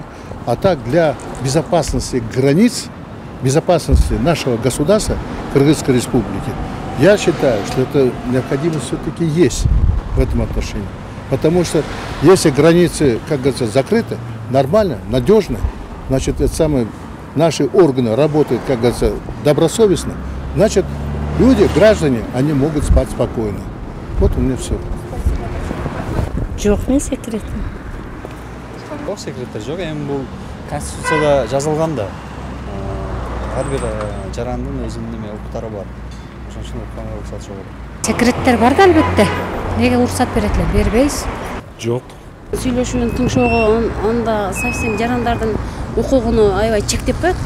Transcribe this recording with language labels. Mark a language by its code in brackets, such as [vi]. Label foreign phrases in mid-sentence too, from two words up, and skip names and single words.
[ru] А так для безопасности границ, безопасности нашего государства, Кыргызской республики, я считаю, что это необходимость все-таки есть в этом отношении. Потому что если границы, как говорится, закрыты, нормально, надежно, значит, это самое, наши органы работают, как говорится, добросовестно, значит, люди, граждане, они могут спать спокойно. Вот у меня все. [kk] Жоқ, мен секретім. Жоқ, секреттер жоқ. [ky] Эми бул Конституцияда жазылган да. Ар бир жарандын өзүнүн укуктары бар. Ошон үчүн укугана уруксат жок. Секреттер бар да албетте. Неге уруксат берет эле? Бербейбиз. Жок. Сүйлөшүүнүн тыңшоого анда совсем жарандардын укугуну аябай чектеп коет го.